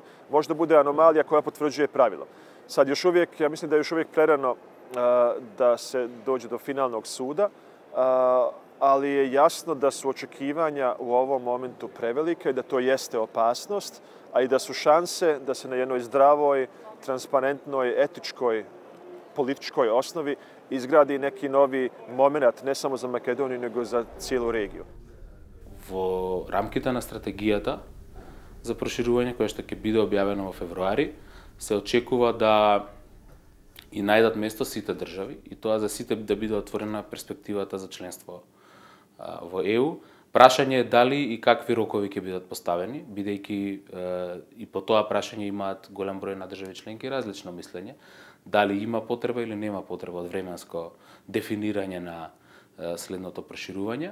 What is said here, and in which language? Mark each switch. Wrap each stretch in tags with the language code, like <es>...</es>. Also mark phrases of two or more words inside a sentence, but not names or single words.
<bs>Možda bude anomalija koja potvrđuje pravilo. Sad još uvijek, ja mislim da je još uvijek prerano da se dođe do finalnog suda, ali je jasno da su očekivanja u ovom momentu prevelike, da to jeste opasnost, a i da su šanse da se na jednoj zdravoj, transparentnoj, etičkoj, političkoj osnovi izgradi neki novi moment, ne samo za Makedoniju, nego za cijelu regiju.</bs> <mk>Во рамките на стратегијата за проширување, која што ќе биде објавена во февруари, се очекува да и најдат место сите држави и тоа за сите да биде отворена перспективата за членство во ЕУ. Прашање е дали и какви рокови ќе бидат поставени, бидејќи и по тоа прашање имаат голем број на држави членки различно мислење, дали има потреба или нема потреба од временско дефинирање на следното проширување.</mk>